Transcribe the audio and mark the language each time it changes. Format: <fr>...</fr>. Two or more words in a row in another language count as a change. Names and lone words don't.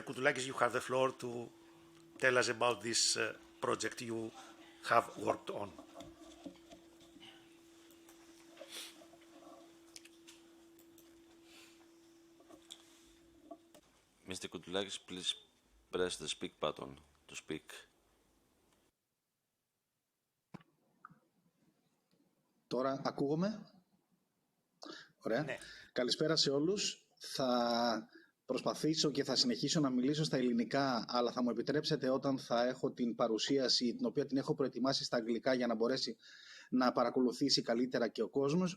<en>Koutoulakis, you have the floor to tell us about this project you have worked on. Mr. Koutoulakis, please press the speak button to speak.</en> <el>Τώρα ακούγομαι. Ωραία. Ναι. Καλησπέρα σε όλους. Θα προσπαθήσω και θα συνεχίσω να μιλήσω στα ελληνικά, αλλά θα μου επιτρέψετε όταν θα έχω την παρουσίαση, την οποία την έχω προετοιμάσει στα αγγλικά για να μπορέσει να παρακολουθήσει καλύτερα και ο κόσμος.</el>